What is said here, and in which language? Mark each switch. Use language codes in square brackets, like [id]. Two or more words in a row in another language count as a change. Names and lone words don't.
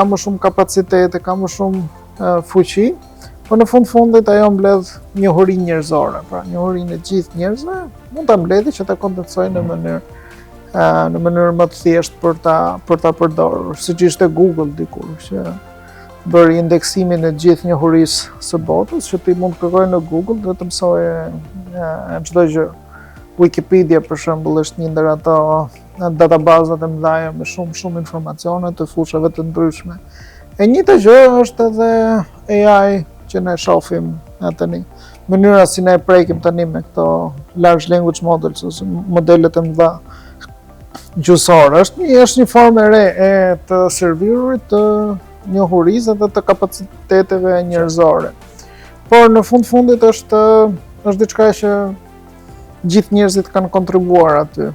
[sq] më shumë kapacitete, ka më shumë fuqi, po në fundit ajo mbledh njohuri njerëzore, pra njohurinë e gjithë njerëzve mund ta mbledhë që ta kondensojë në mënyrë më të thjeshtë për ta përdorur, siç ishte Google dikur, që bëri indeksimin e gjithë njohurisë së botës, që ti mund të kërkoje në Google dhe të mësoje çdo gjë. Wikipedia për shembull është një ndër ato databazat e mëdha me shumë informacione të fushave të ndryshme. E njëjta gjë është edhe AI që ne shohim tani. Mënyra si ne e prekim tani me këto [en] large language models [sq] ose modelet e mëdha gjysore, është një formë e re e të servirurit të njohurisë dhe të kapaciteteve njerëzore. Por në fundit është diçka që gjithë njerëzit kanë kontribuar aty.